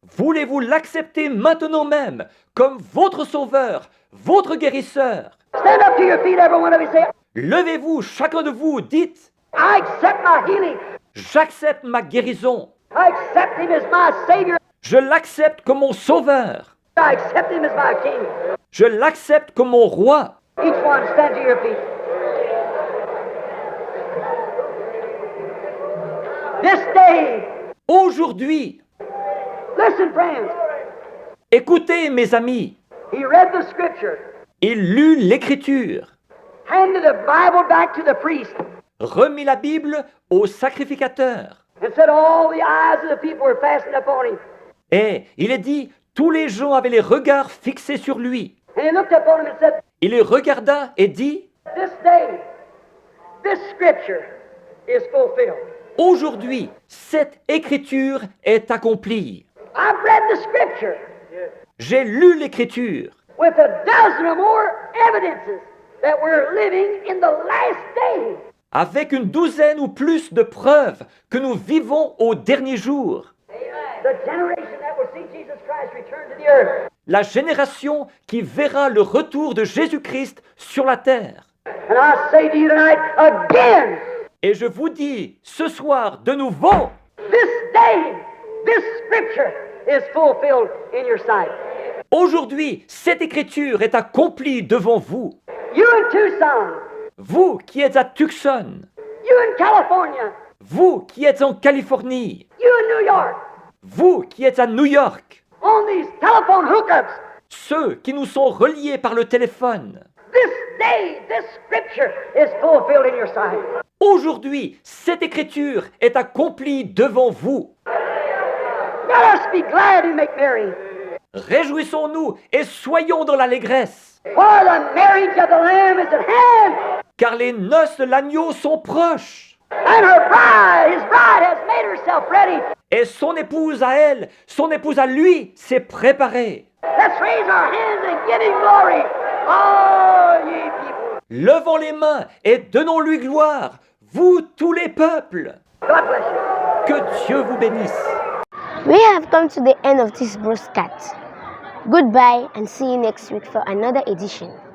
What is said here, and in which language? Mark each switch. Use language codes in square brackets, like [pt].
[fr] Voulez-vous l'accepter maintenant même comme votre sauveur, votre guérisseur? [en] Stand up to your feet, every one of you. Say, [fr] Levez-vous, chacun de vous, dites, [en] I accept my healing. [fr] j'accepte ma guérison. [en] I accept him as my Savior. [fr] Je l'accepte comme mon sauveur. [en] I accept him as my King. [fr] Je l'accepte comme mon roi. [en] Each one stand to your feet. This day, [fr] Aujourd'hui, [en] listen, friends. [fr] écoutez mes amis, [en] He read the scripture, [fr] il lut l'écriture, [en] handed the Bible back to the priest, [fr] remit la Bible au sacrificateur. [en] and said all the eyes of the people were fastened upon him. [fr] Et il est dit, Tous les gens avaient les regards fixés sur lui. [en] And he looked upon him and said, [fr] Il les regarda et dit, [en] this day, this scripture is fulfilled. [fr] aujourd'hui, cette écriture est accomplie. [en] I've read the scripture [fr] J'ai lu l'écriture [en] with a dozen or more evidences that we're living in the last days. [fr] avec une douzaine ou plus de preuves que nous vivons au dernier jour. [en] The generation that will see Jesus Christ return to the earth. [fr] La génération qui verra le retour de Jésus-Christ sur la terre. [en] And I say to you tonight again, [fr] Et je vous dis ce soir de nouveau, [en] this day, this scripture is fulfilled in your sight. [fr] aujourd'hui, cette écriture est accomplie devant vous. [en] You in Tucson, [fr] Vous qui êtes à Tucson, [en] you in California, [fr] vous qui êtes en Californie, [en] you in New York, [fr] vous qui êtes à New York, [en] on these telephone hookups, [fr] ceux qui nous sont reliés par le téléphone. [en] this day, this scripture is fulfilled in your sight. [fr] Aujourd'hui, cette écriture est accomplie devant vous. [en] Let us be glad and make merry. [fr] Réjouissons-nous et soyons dans l'allégresse, [en] For the marriage of the Lamb is at hand, [fr] car les noces de l'agneau sont proches, [en] and her bride, his bride, has made herself ready. [fr] et son épouse à elle, son épouse à lui, s'est préparée. [en] Let's raise our hands and give him glory. All ye people. [fr] Levons les mains et donnons-lui gloire, vous tous les peuples. [en] God bless you. [fr] Que Dieu vous bénisse. [en] We have come to the end of this broadcast. Goodbye and see you next week for another edition.